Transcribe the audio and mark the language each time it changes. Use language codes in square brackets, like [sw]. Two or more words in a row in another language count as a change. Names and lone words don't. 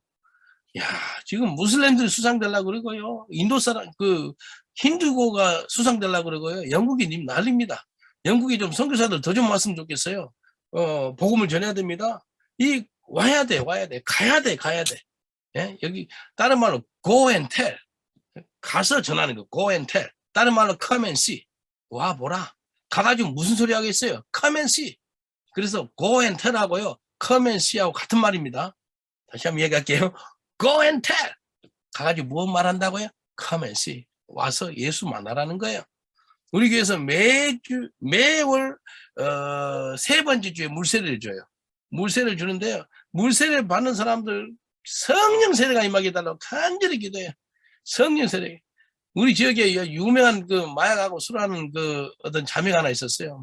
[ko] 야, 지금 무슬림들이 수상 되려고 그러고요. 인도 사람, 힌두교가 수상 되려고 그러고요. 영국이 님 난립니다. 영국이 좀 선교사들 더 좀 왔으면 좋겠어요. 복음을 전해야 됩니다. 와야 돼. 가야 돼. 예? 여기, 다른 말로, [en] go and tell. [ko] 가서 전하는 거, [en] go and tell. [ko] 다른 말로, [en] come and see. [ko] 와, 보라. 가가지고 무슨 소리 하겠어요? [en] come and see. [ko] 그래서, [en] go and tell [ko] 하고요, [en] come and see [ko] 하고 같은 말입니다. 다시 한번 얘기할게요. [en] go and tell. [ko] 가가지고 무엇 말한다고요? [en] come and see. [ko] 와서 예수 만나라는 거예요. 우리 교회에서 매월 3번째 주에 물세례를 줘요. 물세례를 주는데요, 물세례를 받는 사람들 성령 세례가 임하게 해달라고 간절히 기도해요. 성령 세례. 우리 지역에 유명한 그 마약하고 술하는 그 어떤 자매가 하나 있었어요.